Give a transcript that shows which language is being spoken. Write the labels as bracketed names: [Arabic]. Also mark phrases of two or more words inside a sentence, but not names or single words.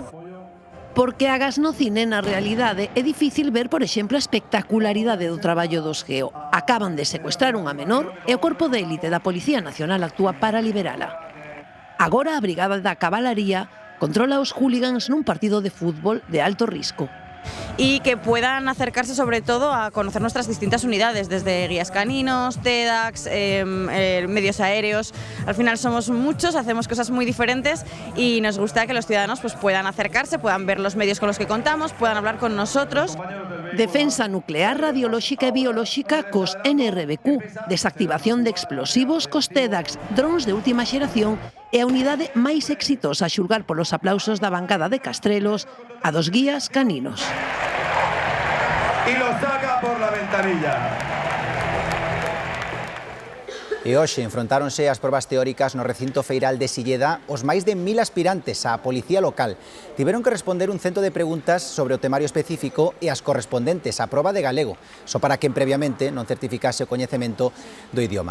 [Galician] Porque agas no cine, na realidade, é difícil ver, por exemplo, a espectacularidade do traballo dos GEO. Acaban de secuestrar unha menor e o corpo de élite da Policía Nacional actúa para liberala. Agora a Brigada da Cabalaría controla os hooligans nun partido de fútbol de alto risco. [Spanish] Y que puedan acercarse sobre todo a conocer nuestras distintas unidades, desde guías caninos, TEDx, medios aéreos. Al final somos muchos, hacemos cosas muy diferentes y nos gusta que los ciudadanos pues, puedan acercarse, puedan ver los medios con los que contamos, puedan hablar con nosotros. [Galician] Defensa nuclear, radiolóxica e biolóxica cos NRBQ, desactivación de explosivos cos TEDx, drones de última xeración e a unidade máis exitosa a xulgar polos aplausos da bancada de Castrelos, a dos guías caninos. [Spanish] Y lo saca por la ventanilla. [Galician] E hoxe enfrontáronse as probas teóricas no recinto feiral de Silleda os máis de 1000 aspirantes á policía local. Tiveron que responder un cento de preguntas sobre o temario específico e as correspondentes á proba de galego, só para quen previamente non certificase o coñecemento do idioma.